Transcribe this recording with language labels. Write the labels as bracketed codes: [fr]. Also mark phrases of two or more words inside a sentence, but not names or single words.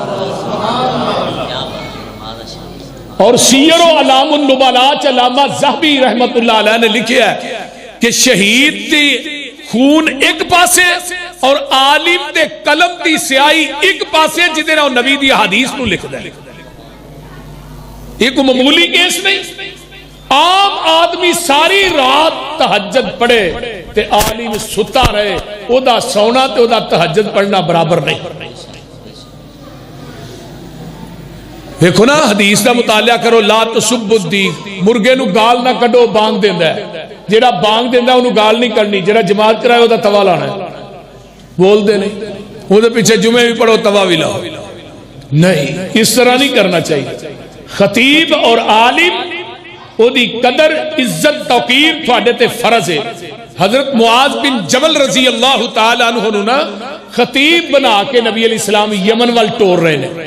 [pa] اور سیر و علام النبلاء علامہ ذہبی رحمت اللہ علیہ نے لکھیا ہے کہ شہید دی خون ایک پاسے اور عالم دے قلم دی سیاہی ایک پاسے جدے نہ نبی دی حدیث نو لکھ دے. ایک معمولی کیس نہیں. عام آدمی ساری رات تہجد پڑھے تے عالم ستا رہے او دا سونا تے او دا تہجد پڑھنا برابر نہیں. دیکھو نا حدیث دا مطالعہ کرو [ar] لا تسب الدین. [pa] مرغے نو گال نہ کڈو بانگ دیندا ہے. جیڑا بانگ دیندا اونوں گال نہیں کرنی. جیڑا جماعت کرائے او دا توا لانا ہے. بولدے نہیں او دے پیچھے جمعے بھی پڑھو توا بھی لاؤ. نہیں اس طرح نہیں کرنا چاہیے. خطیب اور عالم او دی قدر عزت توقیر تھوڑے تے فرض ہے. حضرت معاذ بن جبل رضی اللہ تعالی عنہ نا خطیب بنا کے نبی علیہ السلام یمن وال ٹور رہے نے.